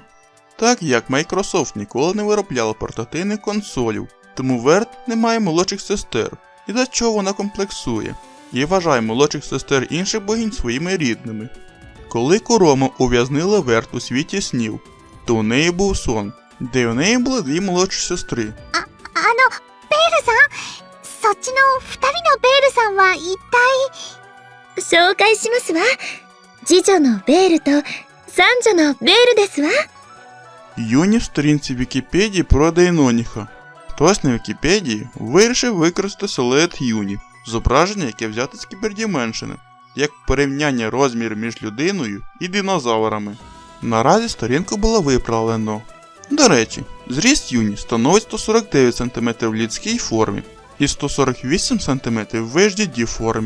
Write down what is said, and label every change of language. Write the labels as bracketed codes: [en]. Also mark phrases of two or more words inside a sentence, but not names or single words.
[uk] Так як Microsoft ніколи не виробляла портативних консолів, тому Верт не має молодших сестер, і за чого вона комплексує, і вважає молодших сестер інших богинь своїми рідними. Коли Курому ув'язнили Верт у світі снів, то у неї був сон, де у неї були дві молодші сестри. [ja] ベールさん、そっちの二人のベールさんは一体。紹介しますわ。次女のベールと三女のベールですわ。 [uk] Юні в сторінці Вікіпедії про Дейноніха. Хтось на Вікіпедії вирішив використати силует Юні, зображення, яке взято з кібердіменшини, як порівняння розмірів між людиною і динозаврами. Наразі сторінку було виправлено. До речі, зріст Юні становить 149 см в людській формі і 148 см в HD формі.